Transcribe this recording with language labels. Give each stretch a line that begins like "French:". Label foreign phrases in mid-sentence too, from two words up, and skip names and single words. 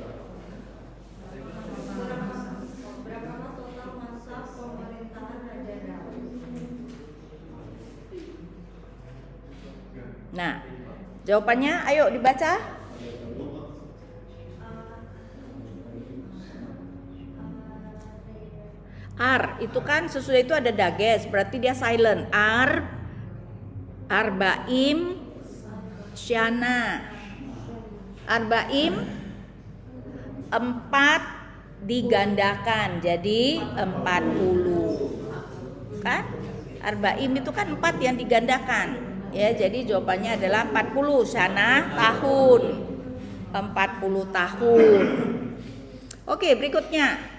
Indonesian: Nah, jawabannya ayo dibaca. Ar, itu kan sesudah itu ada dages, berarti dia silent.
Hebrew: ארבעים שנה.
Indonesian: Arba'im 4 digandakan jadi 40. Kan? Arba'im itu kan 4 yang digandakan. Ya, jadi jawabannya adalah 40 syana tahun. 40 tahun. Oke, berikutnya.